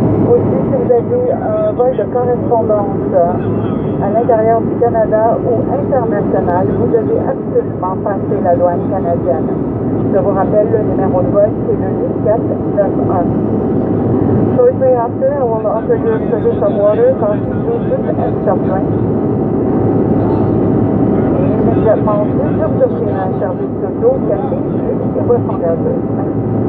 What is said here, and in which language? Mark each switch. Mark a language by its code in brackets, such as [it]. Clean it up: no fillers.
[fr] Aussi, si vous avez un vol de correspondance à l'intérieur du Canada ou international, vous devez absolument passer la douane canadienne. Je vous rappelle le numéro de vol, c'est le 1491. [en] Shortly after, I will offer you a service of water, juices, and soft drinks. [fr] Et immédiatement ensuite, je vous offrirai un service d'eau, café, jus et boissons gazeuses.